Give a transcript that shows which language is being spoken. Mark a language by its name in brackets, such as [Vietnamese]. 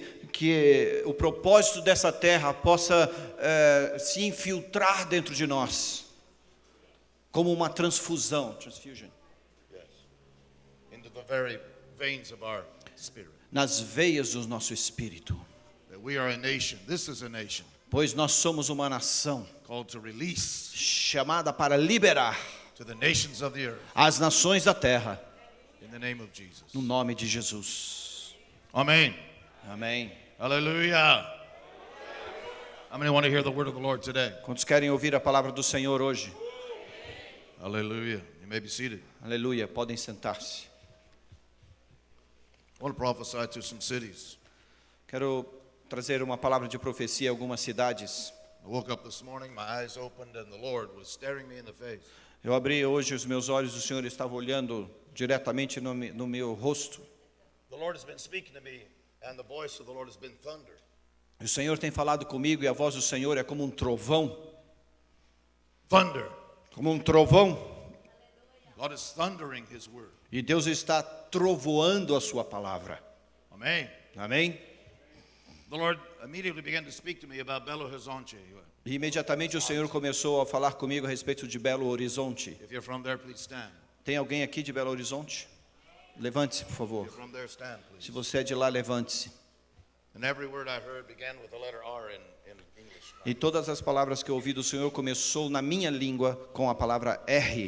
[Portuguese] Que o propósito dessa terra possa se infiltrar dentro de nós, como uma transfusion. [English] Yes. Into the very veins of our spirit. [Portuguese] Nas veias do nosso espírito. [English] That we are a nation. This is a nation [Portuguese] Pois nós somos uma nação [English] called to release [Portuguese] chamada para liberar [English] to the nations of the earth [Portuguese] as nações da terra, [English] in the name of Jesus. [Portuguese] no nome de Jesus. [English] Amen. [Portuguese] Amém. [English] Hallelujah. How many want to hear the word of the Lord today? [Portuguese] Quantos querem ouvir a palavra do Senhor hoje? [English] Hallelujah. You may be seated. [Portuguese] Aleluia, podem sentar-se. [English] I want to prophesy to some cities. [Portuguese] Quero trazer uma palavra de profecia a algumas cidades. [English] I woke up this morning, my eyes opened, and the Lord was staring me in the face. [Portuguese] Eu abri hoje os meus olhos, o Senhor estava olhando diretamente no meu rosto. [English] The Lord has been speaking to me, and the voice of the Lord has been thunder. [Portuguese] O Senhor tem falado comigo e a voz do Senhor é como um trovão. [English] Thunder. [Portuguese] Como um trovão. [English] God is thundering His word. [Portuguese] E Deus está trovoando a sua palavra. [English] Amen. [Portuguese] Amém? [English] The Lord immediately began to speak to me about Belo Horizonte. [Portuguese] E imediatamente o Senhor começou a falar comigo a respeito de Belo Horizonte. [English] If you're from there, please stand. [Portuguese] Tem alguém aqui de Belo Horizonte? Levante-se, por [English] If [Portuguese] favor. [English] you're from there, stand, [Portuguese] Se [English] please. [Portuguese] você é de lá, levante-se. [English] And every word I heard began with the letter R in English. [Portuguese] E todas as palavras que eu ouvi do Senhor começou na minha língua com a palavra R.